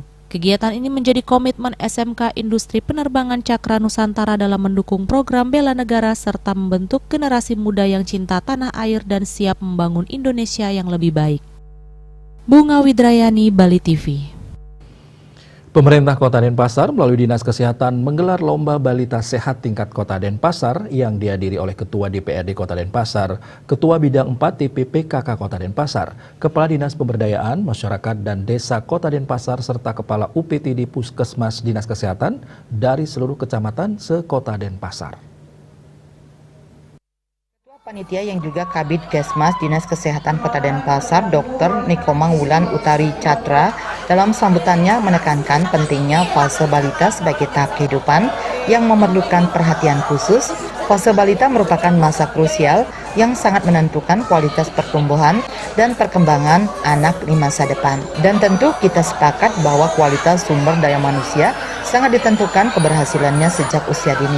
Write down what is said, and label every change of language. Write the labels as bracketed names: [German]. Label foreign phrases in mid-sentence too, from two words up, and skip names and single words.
[Indonesian] Kegiatan ini menjadi komitmen SMK Industri Penerbangan Cakra Nusantara dalam mendukung program bela negara serta membentuk generasi muda yang cinta tanah air dan siap membangun Indonesia yang lebih baik. Bunga Widrayani, Bali TV. Pemerintah Kota Denpasar melalui Dinas Kesehatan menggelar Lomba Balita Sehat tingkat Kota Denpasar yang dihadiri oleh Ketua DPRD Kota Denpasar, Ketua Bidang 4 TPPKK Kota Denpasar, Kepala Dinas Pemberdayaan Masyarakat dan Desa Kota Denpasar, serta Kepala UPTD Puskesmas Dinas Kesehatan dari seluruh kecamatan se-Kota Denpasar. Panitia yang juga Kabid Kesmas Dinas Kesehatan Kota Denpasar, Dr. Nikomang Wulan Utari Catra, dalam sambutannya menekankan pentingnya fase balita sebagai tahap kehidupan yang memerlukan perhatian khusus. Fase balita merupakan masa krusial yang sangat menentukan kualitas pertumbuhan dan perkembangan anak di masa depan. Dan tentu kita sepakat bahwa kualitas sumber daya manusia sangat ditentukan keberhasilannya sejak usia dini.